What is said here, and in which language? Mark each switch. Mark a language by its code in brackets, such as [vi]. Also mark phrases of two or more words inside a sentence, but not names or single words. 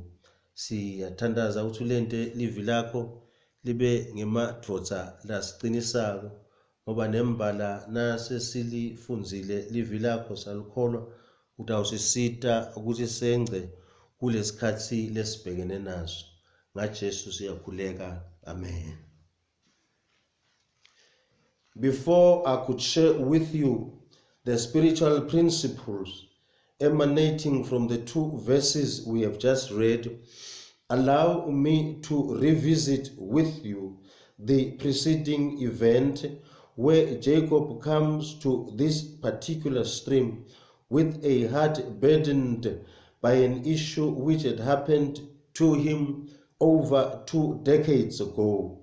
[ss] Siyathandaza ukuthi lente livi lakho libe ngemadvodza lasiqinisako, ngoba nembala nasesilifunzile livi lakho salikholwa utawusisita ukuthi sengce kulesikhathi lesibhekene naso. NgaJesu siyakhuleka. Amen. [en] Before I could share with you the spiritual principles emanating from the two verses we have just read, allow me to revisit with you the preceding event where Jacob comes to this particular stream with a heart burdened by an issue which had happened to him over 2 decades ago.